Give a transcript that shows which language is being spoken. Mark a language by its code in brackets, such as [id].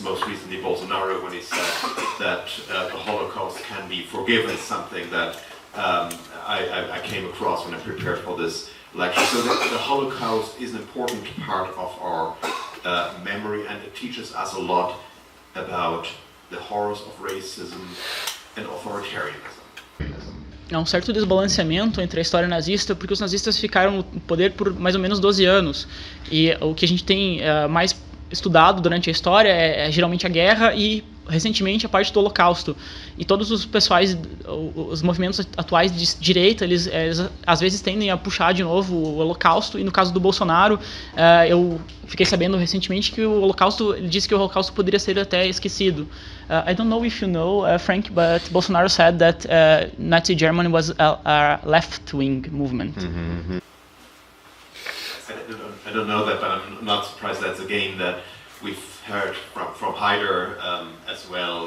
[en] Most recently Bolsonaro, when he said that the Holocaust can be forgiven, something that I came across when I prepared for this lecture. So the Holocaust is an important part of our memory, and it teaches us a lot about the horrors of racism and authoritarianism. [pt] Há um certo desbalanceamento entre a história nazista, porque os nazistas ficaram no poder por mais ou menos 12 anos. E o que a gente tem mais estudado durante a história é geralmente a guerra e, recentemente, a parte do Holocausto. E todos os movimentos atuais de direita, eles às vezes tendem a puxar de novo o Holocausto. E no caso do Bolsonaro, eu fiquei sabendo recentemente que o Holocausto, ele disse que o Holocausto poderia ser até esquecido. [en] I don't know if you know, Frank, but Bolsonaro said that Nazi Germany was a left-wing movement. Mm-hmm. I don't know that, but I'm not surprised. That's a game that we've heard from Haider as well.